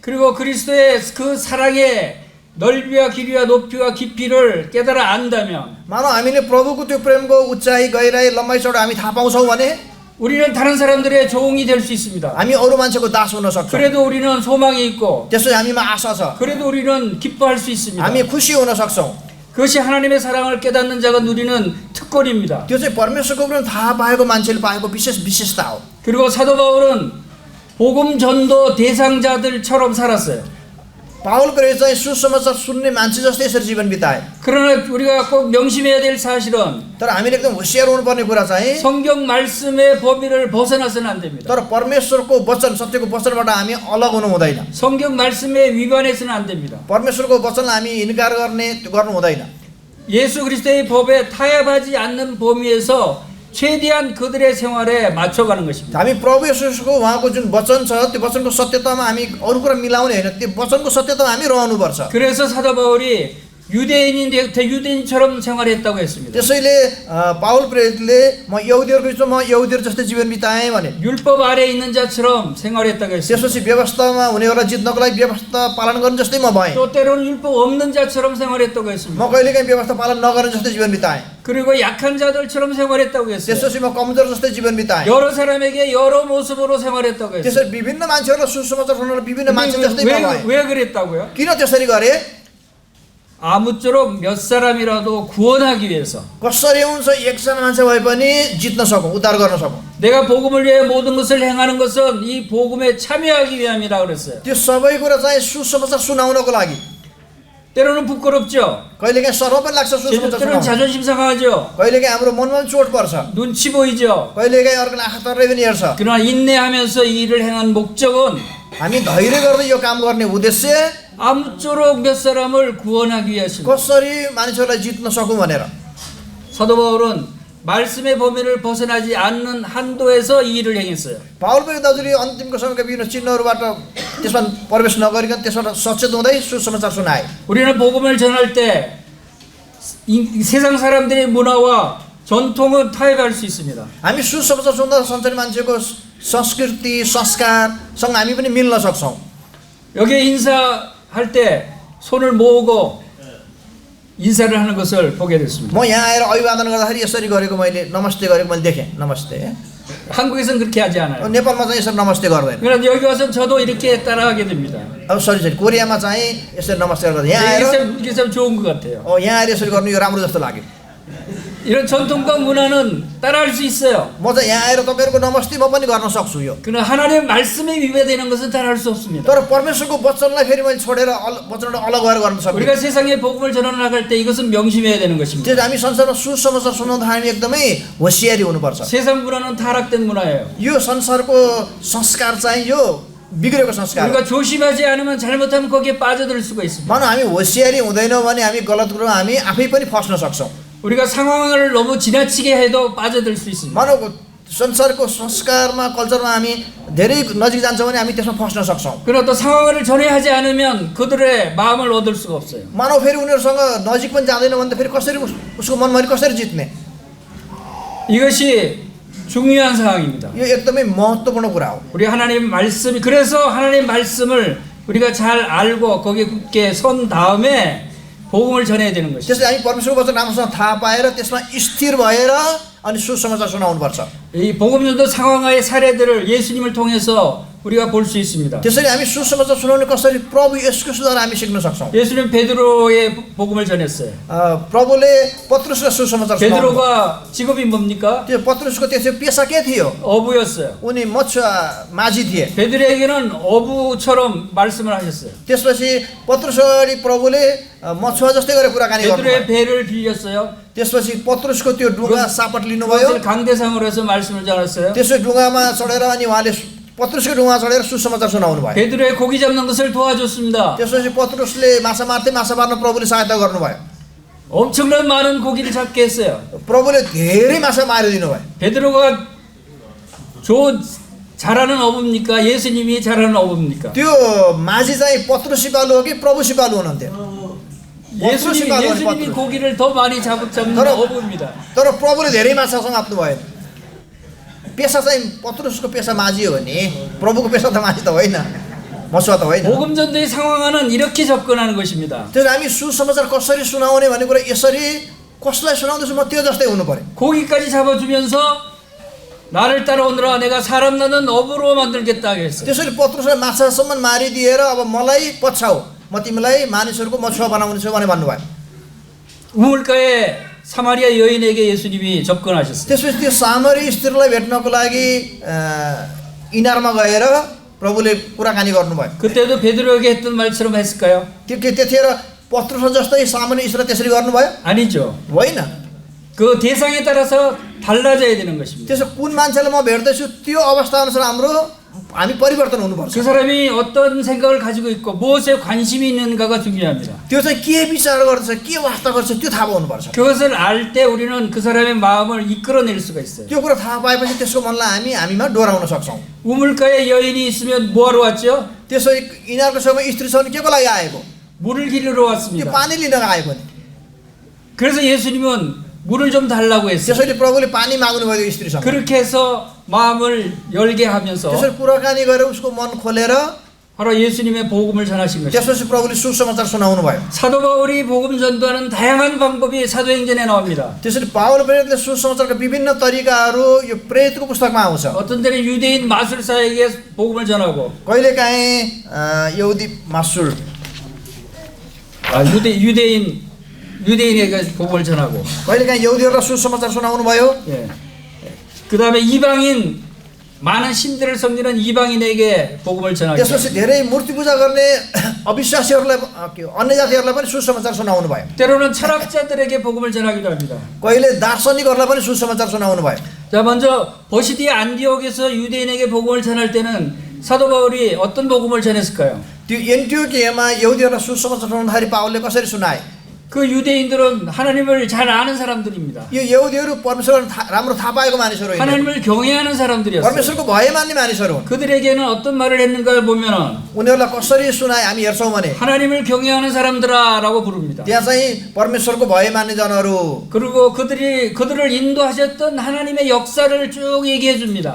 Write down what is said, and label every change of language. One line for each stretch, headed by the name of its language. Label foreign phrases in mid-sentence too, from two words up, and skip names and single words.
Korean: 그리고 그리스도의 그 사랑의 넓이와 길이와 높이와 깊이를 깨달아 안다면,
Nepali: मानव हामीले प्रभुको त्यो प्रेमको उचाइ गहिराई लम्बाइ चौडाइ हामी थाहा पाउँछौँ भने
Korean: 우리는 다른 사람들의 종이 될 수 있습니다.
Nepali: हामी अरू मान्छेको दास हुन सक्छौँ।
Korean: 그래도 우리는 소망이 있고,
Nepali: त्यसो हामीमा आशा छ,
Korean: 그래도 우리는 기뻐할 수 있습니다.
Nepali: हामी खुसी हुन सक्छौँ।
Korean: 그것이 하나님의 사랑을 깨닫는 자가 누리는 특권입니다.
Nepali: त्यो चाहिँ परमेश्वरको प्रेम थाहा पाएको मान्छेले पाएको विशेषता हो।
Korean: 그리고 사도 바울은 복음 전도 대상자들처럼 살았어요.
Nepali: पावलले चाहिँ सुसमाचार सुन्ने मान्छे जस्तै यसरी जीवन बिताए।
Korean: 그러나 우리가 꼭 명심해야 될 사실은
Nepali: तर हामीले एकदम होसियार हुनुपर्ने कुरा चाहिँ,
Korean: 성경 말씀의 범위를 벗어나서는 안 됩니다.
Nepali: तर परमेश्वरको वचन, सत्यको वचनबाट हामी अलग हुनु हुँदैन।
Korean: 성경 말씀에 위반해서는 안 됩니다.
Nepali: परमेश्वरको वचनलाई हामी इन्कार गर्नु हुँदैन।
Korean: 예수 그리스도의 법에 타협하지 않는 범위에서 최대한 그들의 생활에 맞춰가는 것입니다.
Nepali: हामी प्रभु येशूको उहाँको जुन वचन छ त्यो वचनको सत्यतामा हामी अरू कुरा मिलाउने होइन, त्यो वचनको सत्यतामा हामी रहनुपर्छ।
Korean: 그래서 사도 바울이 유대인처럼 생활했다고 했습니다.
Nepali: त्यसैले पावल प्रेरितले म यहुदीहरूको बिचमा म यहुदीहरू जस्तै जीवन बिताएँ भने,
Korean: 율법 아래 있는 자처럼 생활했다고 했습니다.
Nepali: त्यसपछि व्यवस्थामा हुनेहरूलाई जित्नको लागि व्यवस्था पालन गर्ने जस्तै म भएँ।
Korean: 또 때로는 율법 없는 자처럼 생활했다고
Nepali: म
Korean: 했습니다.
Nepali: कहिलेकाहीँ व्यवस्था पालन नगर्ने जस्तै जीवन बिताएँ।
Korean: 그리고 약한 자들처럼 생활했다고 했어요.
Nepali: त्यसपछि म कमजोर जस्तै जीवन बिताएँ।
Korean: 여러 사람에게 여러 모습으로 생활했다고 했어요.
Nepali: त्यसरी विभिन्न मान्छेहरूलाई सुसमाचार सुनाउन विभिन्न मान्छे जस्तै म भएँ।
Korean: 왜 그랬다고요?
Nepali: किन त्यसरी गरेँ?
Korean: 아무쪼록 몇 사람이라도 구원하기 위해서,
Nepali: कसरी हुन्छ एकजना मान्छे भए पनि जित्न सकौँ, उद्धार गर्न सकौँ।
Korean: 내가 복음을 위해 모든 것을 행하는 것은 이 복음에 참여하기 위함이라 그랬어요.
Nepali: त्यो सबै कुरा चाहिँ सुसमाचार सुनाउनको लागि।
Korean: 때로는 부끄럽죠.
Nepali: कहिलेकाहीँ सर्व पनि लाग्छ सुसमाचार
Korean: 때로는
Nepali: सुनाउन,
Korean: 자존심 상하죠.
Nepali: कहिलेकाहीँ हाम्रो मनमा पनि चोट पर्छ,
Korean: 눈치 보이죠.
Nepali: कहिलेकाहीँ अर्कोले आँखा तर्रै पनि हेर्छ।
Korean: 그러나 인내하면서 이 일을 행한 목적은
Nepali: हामी धैर्य गर्दै यो काम गर्ने उद्देश्य
Korean: 아무쪼록 몇 사람을 구원하기 위해서입니다.
Nepali: कसरी मानिसहरूलाई जित्न सकौँ भनेर।
Korean: 사도 바울은 말씀의 범위를 벗어나지 않는 한도에서 이 일을 행했어요.
Nepali: पावल पनि दाजुले अन्तिमको समयका विभिन्न चिन्हहरूबाट त्यसमा प्रवेश नगरिकन त्यसबाट सचेत हुँदै सुसमाचार सुनाए।
Korean: 우리는 복음을 전할 때 이 세상 사람들의 문화와 전통은 타협할 수 있습니다.
Nepali: हामी सुसमाचार सुन्दा संसारी मान्छेको संस्कृति संस्कारसँग हामी पनि मिल्न सक्छौँ।
Korean: 여기에 인사할 때 손을 모으고 인사를 하는 것을 보게 됐습니다.
Nepali: म यहाँ आएर अभिवादन गर्दाखेरि यसरी गरेको मैले नमस्ते गरेको मैले देखेँ। नमस्ते।
Korean: 한국에서는 그렇게 하지 않아요.
Nepali: नेपालमा चाहिँ यसरी नमस्ते गर्दैन।
Korean: 그러나 여기 와서 저도 이렇게 따라하게 됩니다.
Nepali: अब सरी कोरियामा चाहिँ यसरी नमस्ते गर्दैन। यहाँ आएर
Korean: 이게 참 좋은 것 같아요.
Nepali: यहाँ आएर यसरी गर्नु यो राम्रो जस्तो लाग्यो।
Korean: 이런 전통과 문화는 따라할 수 있어요.
Nepali: म चाहिँ यहाँ आएर तपाईँहरूको नमस्ते म पनि गर्न सक्छु यो।
Korean: 그러나 하나님의 말씀에 위배되는 것은 따라할 수 없습니다.
Nepali: तर परमेश्वरको वचनलाई फेरि मैले छोडेर वचनबाट अलग भएर गर्न सक्छु।
Korean: 우리가 세상에 복음을 전해 나갈 때 이것은 명심해야 되는 것입니다.
Nepali: त्यो हामी संसारमा सुसमाचार सुनाउँदा हामी एकदमै होसियारी हुनुपर्छ।
Korean: 세상 문화는 타락된 문화예요.
Nepali: यो संसारको संस्कार चाहिँ यो बिग्रेको संस्कार हो।
Korean: 우리가 조심하지 않으면 잘못하면 거기에 빠져들 수가 있습니다.
Nepali: मानव हामी होसियारी हुँदैनौँ भने हामी गलत कुरो हामी आफै पनि फस्न सक्छौँ।
Korean: 우리가 상황을 너무 지나치게 해도 빠져들 수 있습니다.
Nepali: मानव संसारको संस्कारमा कल्चरमा हामी धेरै नजिक जान्छौँ भने हामी त्यसमा फस्न सक्छौँ।
Korean: 그러나 또 상황을 전해하지 않으면 그들의 마음을 얻을 수가 없어요.
Nepali: मानव फेरि उनीहरूसँग नजिक पनि जाँदैन भने त फेरि कसरी उसको मनमा कसरी जित्ने?
Korean: 이것이 중요한 사항입니다.
Nepali: यो एकदमै महत्त्वपूर्ण कुरा हो।
Korean: 우리 하나님 말씀이 그래서 하나님 말씀을 우리가 잘 알고 거기에 굳게 선 다음에 복음을 전해야 되는 것이죠.
Nepali: त्यसले हामी परमेश्वरको वचन राम्रोसँग थाहा पाएर त्यसमा स्थिर भएर अनि सुसमाचार सुनाउनुपर्छ।
Korean: 이 복음 전도 상황의 사례들을 예수님을 통해서 우리가 볼 수 있습니다.
Nepali: त्यसरी हामी सुसमाचार सुनाउने कसरी प्रभु येशूको सुद्वारा हामी सिक्न सक्छौँ।
Korean: 예수님 베드로의 복음을 전했어요.
Nepali: प्रभुले पत्रुसलाई सुसमाचार सुनाउनु।
Korean: 베드로가 직업이 뭡니까?
Nepali: त्यो पत्रुसको त्यसो पेसा के थियो?
Korean: 어부였어요.
Nepali: उनी मछुवा माझी थिए।
Korean: 베드로에게는 어부처럼 말씀을 하셨어요.
Nepali: त्यसपछि पत्रुस अगाडि प्रभुले मछुवा जस्तै गरेर कुराकानी गर्नुभयो।
Korean: 베드로의 배를 빌렸어요.
Nepali: त्यसपछि पत्रुसको त्यो डुङ्गा सापट लिनुभयो।
Korean: 그것을 강대상으로 해서 말씀을 전했어요.
Nepali: त्यसो डुङ्गामा चढेर अनि उहाँले पत्रुसको डुङ्गा चढेर सुसमाचार सुनाउनु भयो।
Korean: 베드로의 고기 잡는 것을 도와줬습니다.
Nepali: त्यसपछि पत्रुसले माछा मार्थे माछा मार्न प्रभुले सहायता गर्नुभयो।
Korean: 엄청난 많은 고기를 잡게 했어요.
Nepali: प्रभुले धेरै माछा मारिदिनु भयो।
Korean: 베드로가 잘하는 어부입니까? 예수님이 잘하는 어부입니까?
Nepali: त्यो माझी चाहिँ पत्रुस सिपालु हो कि प्रभु सिपालु हुनुहुन्थ्यो? पत्रुस सिपालु हो नि
Korean: 예수님이
Nepali: पत्रुस।
Korean: 고기를 더 많이 잡는 그럼- 어부입니다.
Nepali: तर प्रभुले धेरै माछा समात्नु भयो। पेसा चाहिँ पत्रुसको पेसा माझी हो नि, प्रभुको पेसा त माझी त होइन, मछुवा त होइन।
Korean: 복음 전도의 상황은 이렇게 접근하는 것입니다.
Nepali: त्यसो हामी सुसमाचार कसरी सुनाउने भन्ने कुरा यसरी कसलाई सुनाउँदैछु म त्यो जस्तै हुनु पर्यो।
Korean: 고기까지 잡아주면서 나를 따라오너라 내가 사람 낳는 어부로 만들겠다 했어요.
Nepali: त्यसरी पत्रुसलाई माछासम्म मारिदिएर अब मलाई पछ्याउ, म तिमीलाई मानिसहरूको मछुवा बनाउने छु भने भन्नुभयो।
Korean: 우물가에 사마리아 여인에게 예수님이 접근하셨어요.
Nepali: त्यसपछि त्यो सामरी स्त्रीलाई भेट्नको लागि इनारमा गएर प्रभुले कुराकानी गर्नुभयो।
Korean: 그때도 베드로에게 했던 말처럼 했을까요?
Nepali: त्यतिखेर पत्रुस जस्तै सामान्य स्त्री त्यसरी गर्नुभयो?
Korean: 아니죠.
Nepali: होइन।
Korean: 그 대상에 따라서 달라져야 되는 것입니다.
Nepali: त्यसो कुन मान्छेलाई म भेट्दैछु त्यो अवस्थाअनुसार हामी परिवर्तन हुनुपर्छ।
Korean: 그 사람이 어떤 생각을 가지고 있고 무엇에 관심이 있는가가 중요합니다.
Nepali: त्यो चाहिँ के विचार गर्दछ, के वास्ता गर्छ त्यो थाहा पाउनुपर्छ।
Korean: 그것을 알 때 우리는 그 사람의 마음을 이끌어낼 수가 있어요.
Nepali: त्यो कुरा थाहा पाएपछि त्यसको मनलाई हामीमा डोराउन सक्छौँ।
Korean: 우물가에 여인이 있으면 뭐하러 왔죠?
Nepali: त्यसो यिनीहरूको छेउमा स्त्री छ भने केको लागि आएको?
Korean: 물을 기르러
Nepali: त्यो
Korean: 왔습니다.
Nepali: पानी लिन आएको नि।
Korean: 그래서 예수님은 물을 좀 달라고 했어요.
Nepali: त्यसैले प्रभुले पानी माग्नुभयो त्यो स्त्रीसँग।
Korean: 그렇게 해서 마음을 열게 하면서
Nepali: त्यसरी कुराकानी गरेर उसको मन खोलेर
Korean: 바로 예수님의 복음을 전하신 것입니다.
Nepali: त्यसपछि प्रभुले सुसमाचार सुनाउनु भयो।
Korean: 사도 바울이 복음 전도하는 다양한 방법이 사도행전에 나옵니다.
Nepali: त्यसरी पावल प्रेरितले सुसमाचारका विभिन्न तरिकाहरू यो प्रेरितको पुस्तकमा आउँछ।
Korean: 어떤 때는 유대인 마술사에게 복음을 전하고
Nepali: कहिलेकाहीँ यहुदी मासुल
Korean: 유대인에게 복음을 전하고
Nepali: कहिलेकाहीँ यहुदीहरूलाई सुसमाचार सुनाउनु भयो।
Korean: 예. 그다음에 이방인 많은 신들을 섬기는 이방인에게 복음을 전하고
Nepali: त्यसपछि धेरै मूर्ति पूजा गर्ने अविश्वासीहरूलाई अन्य जातिहरूलाई पनि सुसमाचार सुनाउनु भयो।
Korean: 때로는 철학자들에게 복음을 전하기도 합니다.
Nepali: कहिले दार्शनिकहरूलाई पनि सुसमाचार सुनाउनु भयो।
Korean: 자, 먼저 버시디 안디옥에서 유대인에게 복음을 전할 때는 사도 바울이 어떤 복음을 전했을까요?
Nepali: त्यो एन्टियोकियामा यहुदीहरूलाई सुसमाचार सुनाउँदाखेरि पावलले कसरी सुनाए?
Korean: 그 유대인들은 하나님을 잘 아는 사람들입니다.
Nepali: यो यहुदीहरू परमेश्वर राम्रो थाहा पाएको मानिसहरू होइन।
Korean: 하나님을 경외하는 사람들이었어요.
Nepali: परमेश्वरको भय मान्ने मानिसहरू हुन्।
Korean: 그들에게는 어떤 말을 했는가를 보면은
Nepali: उनीहरूलाई कसरी सुनाए हामी हेर्छौँ भने
Korean: 하나님을 경외하는 사람들아라고 부릅니다.
Nepali: त्यहाँ चाहिँ परमेश्वरको भय मान्ने जनहरू।
Korean: 그리고 그들을 인도하셨던 하나님의 역사를 쭉 얘기해 줍니다.